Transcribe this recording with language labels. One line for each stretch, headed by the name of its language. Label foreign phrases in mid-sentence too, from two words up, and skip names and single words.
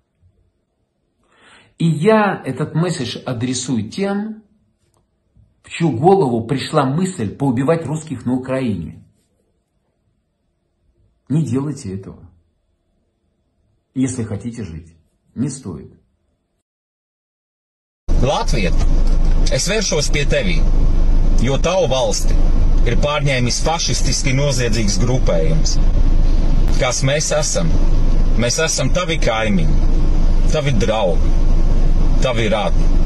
Russian: И я этот месседж адресую тем, в чью голову пришла мысль поубивать русских на Украине. Не делайте этого. Если хотите жить. Не стоит.
Latvian: Latvija, es vēršos pie tevi, jo tavu valsti ir pārņēmis fašistiski noziedzīgs grupējums. Kas mēs esam? Mēs esam tavi kaimiņi, tavi draugi, tavi radi.